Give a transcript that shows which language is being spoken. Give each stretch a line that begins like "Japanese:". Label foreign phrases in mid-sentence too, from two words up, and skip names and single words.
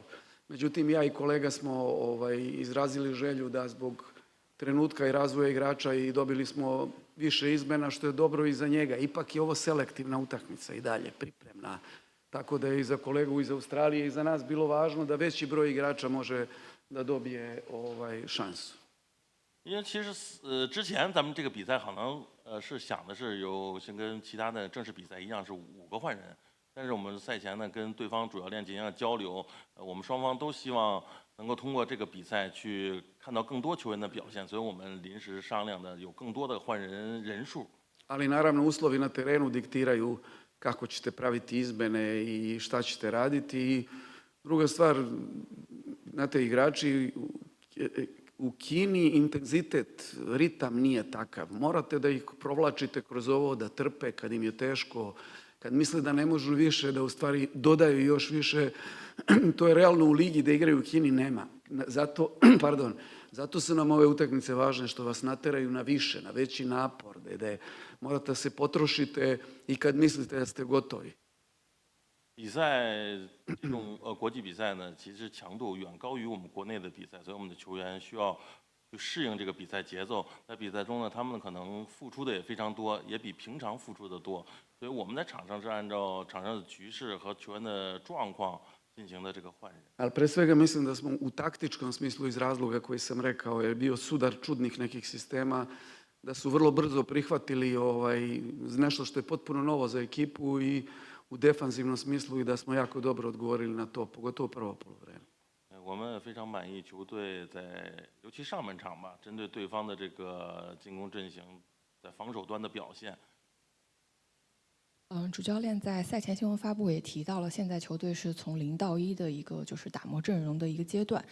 Serbian: Međutim, ja i kolega smo izrazili želju da zbog trenutka i razvoja igrača i dobili smo više izmena, što je dobro i za njega. Ipak je ovo selektivna utakmica i dalje, pripremna. Tako da je i za kolegu iz Australije i za nas bilo važno da veći broj igrača može da dobije šansu.
Chinese: 因为其实之前咱们这个比赛可能是想的是像跟其他的正式比赛一样是5个换人，但是我们赛前呢跟对方主教练进行了交流，我们双方都希望能够通过这个比赛去看到更多球员的表现，所以我们临时商量的有更多的换人数。
Serbian: Ali naravno uslovi na terenu diktiraju kako ćete praviti izmene i šta ćete raditi. I druga stvar, znate, igrači u Kini intenzitet, ritam nije takav. Morate da ih provlačite kroz ovo, da trpe kad im je teško, kad misle da ne možu više, da u stvari dodaju još više. To je realno u ligi da igraju u Kini nema. Zato su nam ove utakmice važne što vas nateraju na više, na veći napor, da morate da se potrošite i kad mislite da ste gotovi.
Chinese: 比赛这种国际比赛呢，其实强度远高于我们国内的比赛，所以我们的球员需要去适应这个比赛节奏。在比赛中呢，他们可能付出的也非常多，也比平常付出的多。所以我们在场上是按照场上的局势和球员的状况进行的这个换人。
Serbian: Ali pre svega mislim da smo u taktičkom smislu iz razloga koji sam rekao je bio sudar čudnih nekih sistema, da su vrlo brzo prihvatili nešto što je potpuno novo za ekipu i u defanzivnom smislu i da smo jako dobro odgovorili na to, pogotovo prvo poluvreme.
Chinese: 我们非常满意球队尤其上半场吧，针对对方的这个进攻阵型，在防守端的表现。主教练在赛前新闻发布会也提到了，现在球队是从0到1的一个就是打磨阵容的一个阶段。